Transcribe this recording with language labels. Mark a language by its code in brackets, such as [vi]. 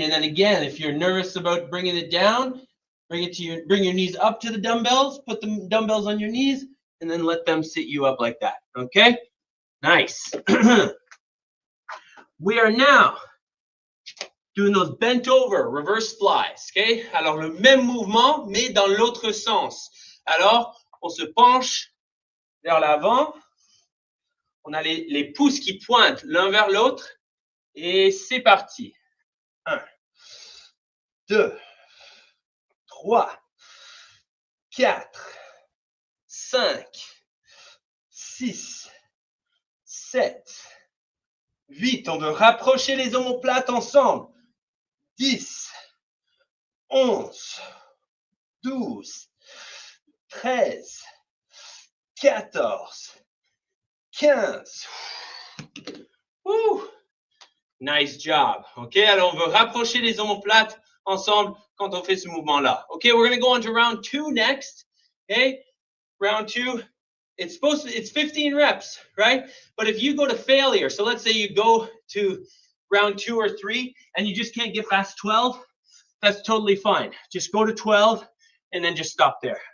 [en] And then again, if you're nervous about bringing it down, bring your knees up to the dumbbells, put the dumbbells on your knees, and then let them sit you up like that. Okay? Nice. We are now doing those bent over reverse flies. Okay? [fr] Alors, le même mouvement, mais dans l'autre sens. Alors, on se penche vers l'avant. On a les pouces qui pointent l'un vers l'autre. Et c'est parti. 1, 2, 3, 4, 5, 6, 7, 8. On veut rapprocher les omoplates ensemble. 10, 11, 12, 13, 14, 15. Woo! [en] Nice job. [fr] OK, alors on veut rapprocher les omoplates ensemble quand on fait ce mouvement-là. [en] OK, we're going to go on to round 2 next. OK, round 2. It's 15 reps, right? But if you go to failure, so let's say you go to round 2 or 3 and you just can't get past 12, that's totally fine. Just go to 12 and then just stop there.